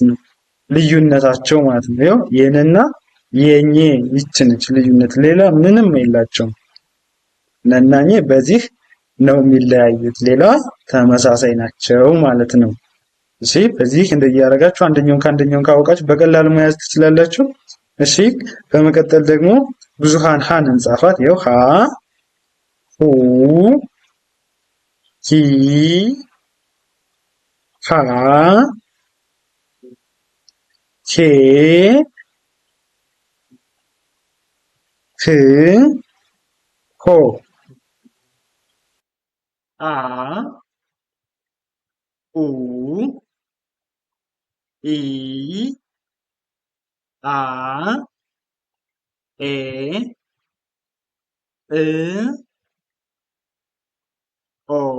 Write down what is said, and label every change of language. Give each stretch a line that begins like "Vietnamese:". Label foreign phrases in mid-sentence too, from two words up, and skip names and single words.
Amharic: ነው። ልዩነታቸው ማለት ነው። ያው የነና የኘ ይቺ ነች ልዩነት፣ ሌላ ምንም የላቸውም። ነናኘ በዚህ ነው የሚለያዩት፣ ሌላ ተመሳሳይ ናቸው ማለት ነው። እሺ በዚህ እንደዚህ ያደረጋችሁ አንደኛውን ከአንደኛውን ካወቃችሁ በቀላሉ መያዝ ትችላላችሁ። እሺ በመቀጠል ደግሞ ብዙሃን ሃን እንጻፋት። ያው ሃ ሁ ሂ ሃ ሄ ህ ሆ አ ኡ ኢ አ ኤ እ ኦ።